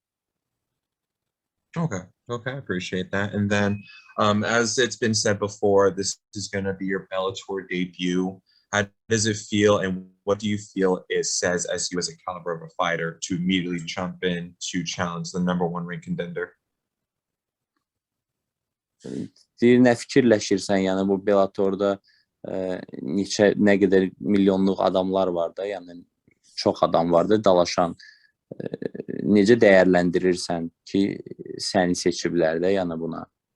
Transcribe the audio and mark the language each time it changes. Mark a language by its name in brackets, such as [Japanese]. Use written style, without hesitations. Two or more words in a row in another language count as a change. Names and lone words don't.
[English] Okay, I appreciate that. And then, as it's been said before, this is going to be your Bellator debut. How does it feel, and what do you feel it says as you as a caliber of a fighter to immediately jump in to challenge the #1 ranked contender? [Azerbaijani] Deyir, nə fikirləşirsən, yəni bu Bellatorda nə qədər milyonluq adamlar var da, yəni çox adam var da dalaşan. Necə dəyərləndirirsən ki, səni seçiblər də yəni buna?